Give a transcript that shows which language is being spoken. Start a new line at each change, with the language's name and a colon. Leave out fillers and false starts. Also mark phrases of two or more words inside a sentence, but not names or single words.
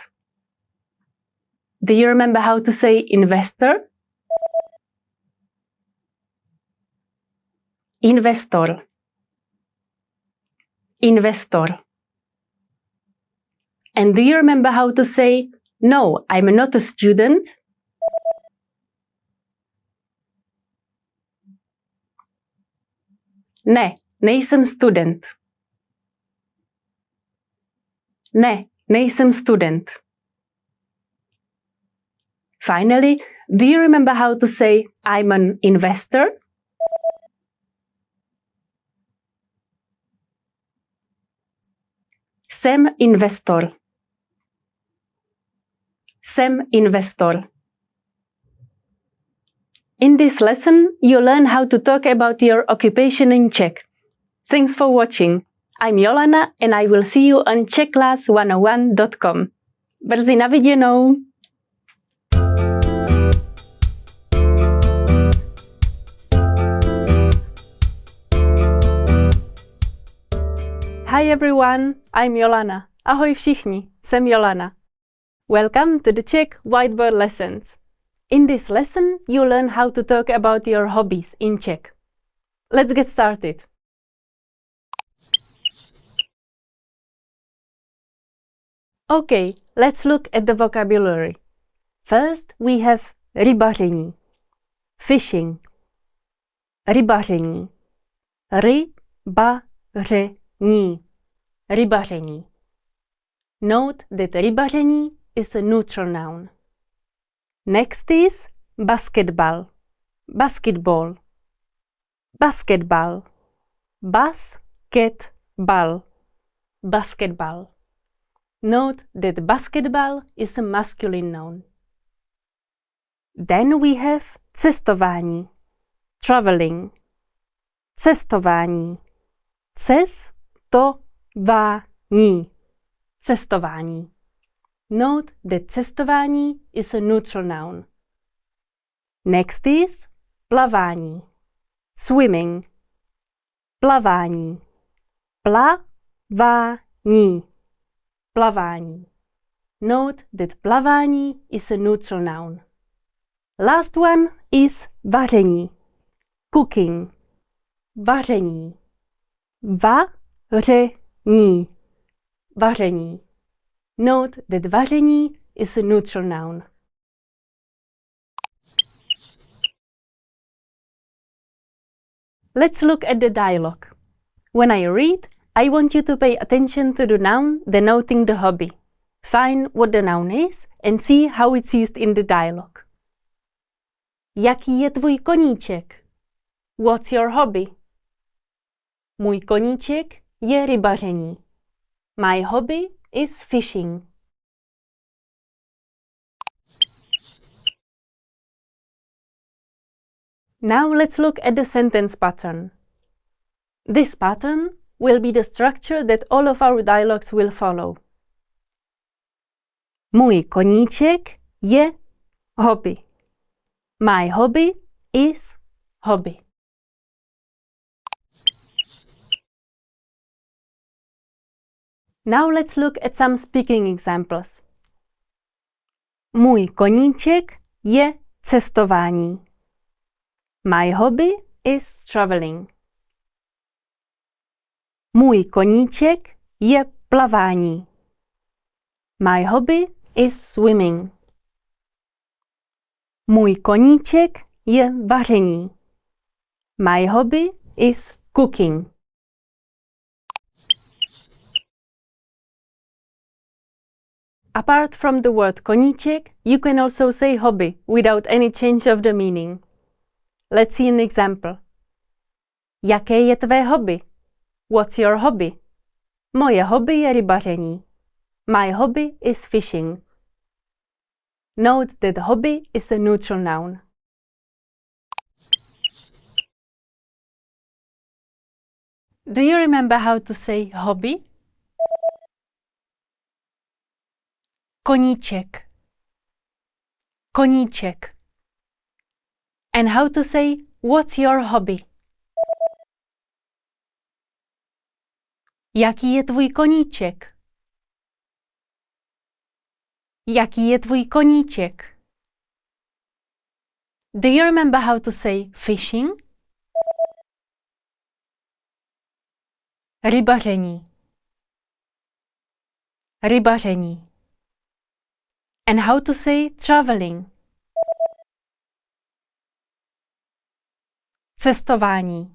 English: Do you remember how to say investor?
Czech: Investor. Investor.
English: And do you remember how to say, no, I'm not a student?
Czech: Ne, nejsem student. Ne, nejsem student.
English: Finally, do you remember how to say, I'm an investor?
Czech: Jsem investor. Jsem investor.
English: In this lesson, you learn how to talk about your occupation in Czech. Thanks for watching. I'm Jolana and I will see you on czechclass101.com.
Czech: Brzy na viděnou!
English: Hi everyone, I'm Jolana.
Czech: Ahoj všichni, jsem Jolana.
English: Welcome to the Czech Whiteboard Lessons. In this lesson, you learn how to talk about your hobbies in Czech. Let's get started. Okay, let's look at the vocabulary. First, we have rybaření, fishing.
Czech: Rybaření. Rybaření. Rybaření.
English: Note that rybaření is a neutral noun. Next is basketball.
Czech: Basketball. Basketball. Basketball. Basketball.
English: Note that basketball is a masculine noun. Then we have cestování. Traveling. Cestování.
Czech: Cestování. Cestování.
English: Note that cestování is a neutral noun. Next is plavání. Swimming. Plavání.
Czech: Plavání. Plavání.
English: Note that plavání is a neutral noun. Last one is vaření. Cooking. Vaření.
Czech: Vaření. Vaření.
English: Note that vaření is a neutral noun. Let's look at the dialogue. When I read, I want you to pay attention to the noun denoting the hobby. Find what the noun is and see how it's used in the dialogue.
Czech: Jaký je tvůj koníček?
English: What's your hobby?
Czech: Můj koníček je rybaření.
English: My hobby is fishing. Now let's look at the sentence pattern. This pattern will be the structure that all of our dialogues will follow.
Czech: Můj koníček je hobby.
English: My hobby is hobby. Now let's look at some speaking examples.
Czech: Můj koníček je cestování.
English: My hobby is traveling.
Czech: Můj koníček je plavání.
English: My hobby is swimming.
Czech: Můj koníček je vaření.
English: My hobby is cooking. Apart from the word koníček, you can also say hobby without any change of the meaning. Let's see an example.
Czech: Jaké je tvé hobby?
English: What's your hobby?
Czech: Moje hobby je rybaření.
English: My hobby is fishing. Note that hobby is a neutral noun. Do you remember how to say hobby?
Czech: Koníček. Koníček.
English: And how to say what's your hobby?
Czech: Jaký je tvůj koníček? Jaký je tvůj koníček?
English: Do you remember how to say fishing?
Czech: Rybaření. Rybaření.
English: And how to say traveling?
Czech: Cestování.